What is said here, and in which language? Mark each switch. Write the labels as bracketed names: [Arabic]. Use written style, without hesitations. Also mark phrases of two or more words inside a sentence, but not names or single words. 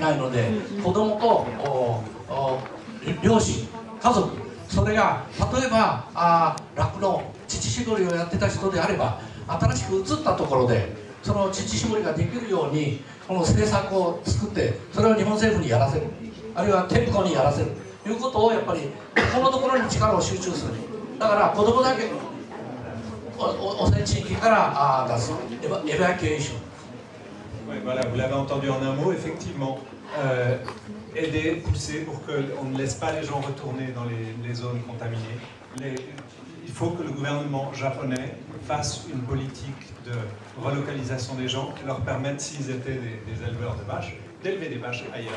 [Japanese] ないので、子供と両親、家族、それが例えば酪農、乳搾りをやってた人であれば、新しく移ったところでその乳搾りができるようにこの政策を作って、それを日本政府にやらせる、あるいはテプコにやらせるということをやっぱりこのところに力を集中する。だから子供だけ汚染地域から出すエバキュエーション。 [French] Voilà, vous l'avez entendu en un mot, effectivement, aider, pousser pour qu'on ne laisse pas les gens retourner dans les zones contaminées. Il faut que le gouvernement japonais fasse une politique de relocalisation des gens qui leur permette, s'ils étaient des éleveurs de vaches, d'élever des vaches ailleurs.